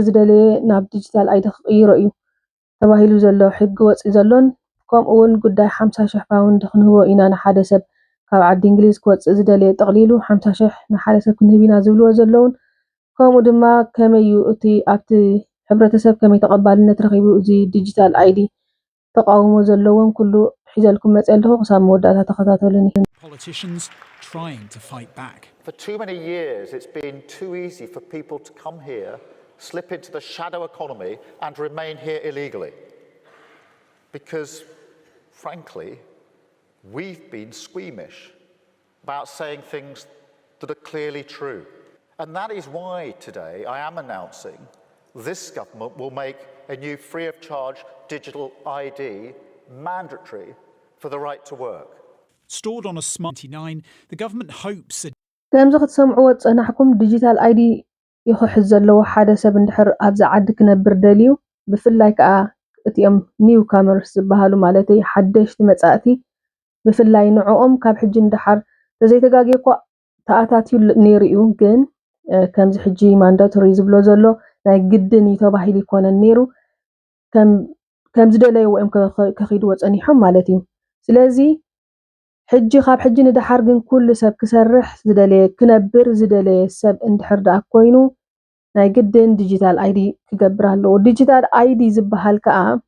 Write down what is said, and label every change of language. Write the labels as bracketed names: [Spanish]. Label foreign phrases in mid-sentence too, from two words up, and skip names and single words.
[Tigrinya] ዝደለየ ናብ [English] digital ID [Tigrinya] ክቕይሮ እዩ ተባሂሉ ዘሎ ሕጊ ወፂ ዘሎን ከምኡ እውን ጉዳይ 50,000 ፓውንድ ክንህቦ ኢና ንሓደ ሰብ ካብ ዓዲ እንግሊዝ ክወፅእ ዝደለየ ጠቕሊሉ 50,000 ንሓደ ሰብ ክንህብ ኢና ዝብልዎ ዘለውን ከምኡ ድማ ከመይ እዩ እቲ ኣብቲ ሕብረተሰብ ከመይ ተቐባልነት ረኺቡ እዚ [English] digital ID [Tigrinya] ተቃውሞ ዘለውን ኩሉ ሒዘልኩም መፅእ ኣለኹ ክሳብ መወዳእታ ተኸታተሉኒ [English] Politicians trying to fight back. For too many years, it's been too easy for people to come here, slip into the shadow economy, and remain here illegally. Because, frankly, we've been squeamish about saying things that are clearly true. And that is why today I am announcing this government will make a new free of charge digital ID mandatory for the right to work. Stored on a smart 99, the government hopes that [Tigrinya] ከምዚ ክትሰምዑዎ ፀናሕኩም [English] digital ID [Tigrinya] ይኽሕዝ ዘለዎ ሓደ ሰብ እንድሕር ኣብዛ ዓዲ ክነብር ደልዩ ብፍላይ ከዓ እቲኦም [English] new comers [Tigrinya] ዝበሃሉ ማለት እዩ ሓደሽቲ መጻእቲ ብፍላይ ንዕኦም ካብ ሕጂ እንድሓር ተዘይተጋጊ እኳ ተኣታትዩ ነይሩ እዩ ግን ከምዚ ሕጂ ማንዳቶሪ ዝብሎ ዘሎ ናይ ግድን ተባሂሉ ይኮነን ነይሩ ከም ዝደለይዎ እዮም ከኺድዎ ፀኒሖም ማለት እዩ ስለዚ ሕጂ ካብ ሕጂ ንድሓር ግን ኩሉ ሰብ ክሰርሕ ዝደለየ ክነብር ዝደለየ ሰብ እንድሕር ደኣ ኮይኑ ናይ ግድን [English] digital ID [Tigrinya] ክገብር ኣለዎ [English] digital ID [Tigrinya] ዝበሃል ከዓ